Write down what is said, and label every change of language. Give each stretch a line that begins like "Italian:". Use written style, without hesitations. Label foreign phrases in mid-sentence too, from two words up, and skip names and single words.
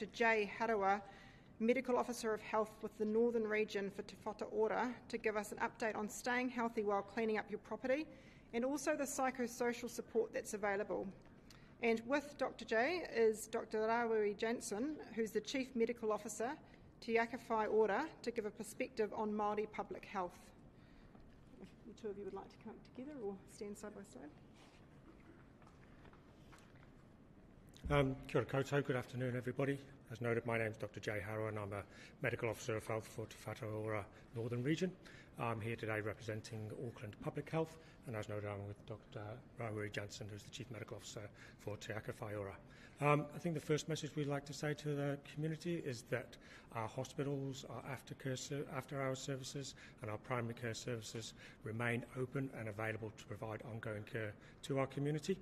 English: Jay Harawa, Medical Officer of Health with the Northern Region for Te Whatu Ora, to give us an update on staying healthy while cleaning up your property and also the psychosocial support that's available. And with Dr. Jay is Dr. Rawiri Jansen, who's the Chief Medical Officer, Te Whai Ora, to give a perspective on Māori public health. If the two of you would like to come together or stand side by side.
Māori: Kia ora koutou,
English: good afternoon everybody. As noted, my name is Dr. Jay Harawa and I'm a Medical Officer of Health for Te Whatu Ora Northern Region. I'm here today representing Auckland Public Health, and as noted, I'm with Dr. Rawiri Jansen, who's the Chief Medical Officer for Te Whai Ora. I think the first message we'd like to say to the community is that our hospitals, our after-hours services and our primary care services remain open and available to provide ongoing care to our community.